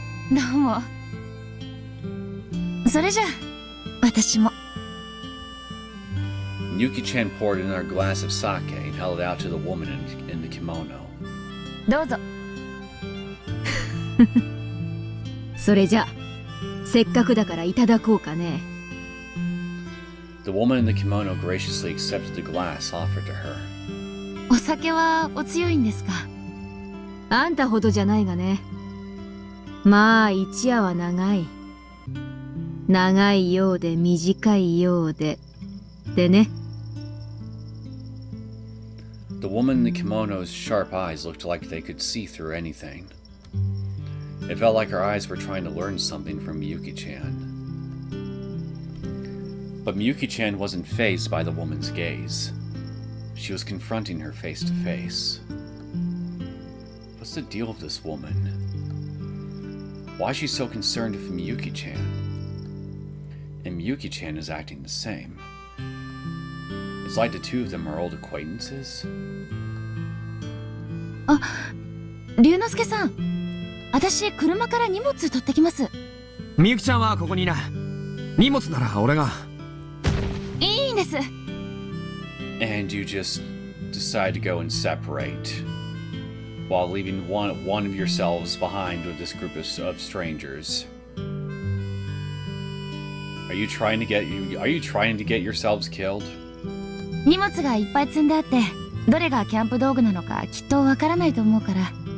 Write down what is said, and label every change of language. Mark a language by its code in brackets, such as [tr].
[ja] どうも。それじゃあ、私も。 [en] Miyuki-chan poured another glass of sake and held it out to the woman in the kimono. [ja] どうぞ。それじゃあ、せっかくだからいただこうかね。 [en] The woman in the kimono graciously accepted the glass offered to her. [ja] お酒はお強いんですか？あんたほどじゃないがね。まあ一夜は長い。長いようで短いようで。でね。 [en] The woman in the kimono's sharp eyes looked like they could see through anything. It felt like her eyes were trying to learn something from Miyuki-chan. But Miyuki-chan wasn't fazed by the woman's gaze. She was confronting her face to face. What's the deal with this woman? Why is she so concerned with Miyuki-chan? And Miyuki-chan is acting the same. It's like the two of them are old acquaintances. [ja] あ、龍之介さん。私、車から荷物取ってきます。みゆきちゃんはここにいな。荷物なら俺が。いいんです。 [en] And you just decide to go and separate, while leaving one of yourselves behind with this group of strangers. Are you trying to get yourselves killed? [ja] 荷物がいっぱい積んであって、どれがキャンプ道具なのかきっとわからないと思うから。